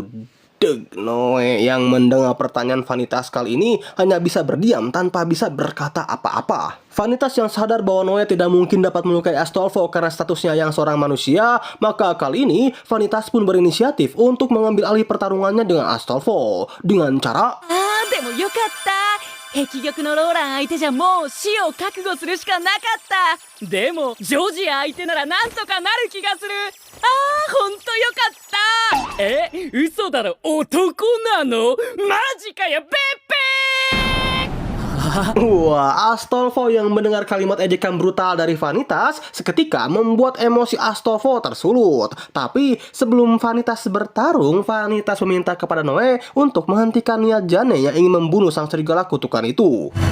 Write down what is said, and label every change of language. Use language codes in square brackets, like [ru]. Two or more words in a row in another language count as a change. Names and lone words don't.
[id] Noe yang mendengar pertanyaan Vanitas kali ini hanya bisa berdiam tanpa bisa berkata apa-apa. Vanitas yang sadar bahwa Noe tidak mungkin dapat melukai Astolfo karena statusnya yang seorang manusia, maka kali ini Vanitas pun berinisiatif untuk mengambil alih pertarungannya dengan Astolfo dengan cara [ja] でもよかった碧玉のローラン相手じゃもう死を覚悟するしかなかったでもジョージア相手ならなんとかなる気がするほんとよかったえ嘘だろ男なのマジかよベッペ [id] Wah, Astolfo yang mendengar kalimat ejekan brutal dari Vanitas seketika membuat emosi Astolfo tersulut. Tapi sebelum Vanitas bertarung, Vanitas meminta kepada Noe untuk menghentikan niat Jane yang ingin membunuh sang serigala kutukan itu.